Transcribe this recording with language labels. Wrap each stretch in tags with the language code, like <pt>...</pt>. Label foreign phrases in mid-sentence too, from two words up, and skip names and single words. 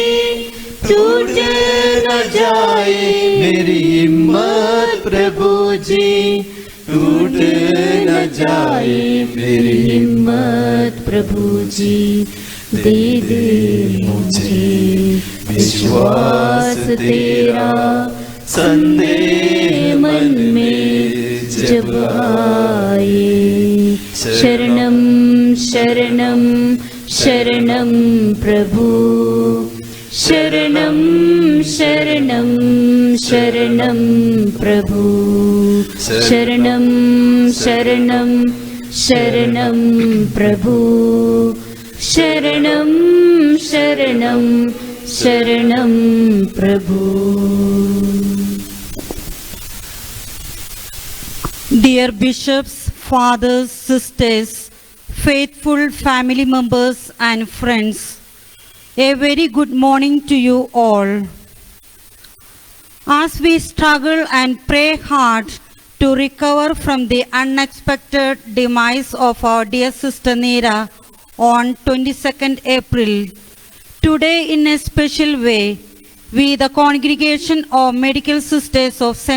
<hi>टूट न जाए मेरी हिम्मत प्रभु जी, टूट न जाए मेरी हिम्मत प्रभु जी। दे दे मुझे विश्वास तेरा, संदेह मन में जब आए। शरणम शरणम शरणम प्रभु, शरणम शरणम शरणम प्रभु, शरणम शरणम शरणम प्रभु, शरणम शरणम शरणम प्रभु।</hi> <en>Dear bishops, fathers, sisters, faithful family members and friends, a very good morning to you all. As we struggle and pray hard to recover from the unexpected demise of our dear sister Neera on 22nd April, today in a special way, we, the Congregation of Medical Sisters of St.</en>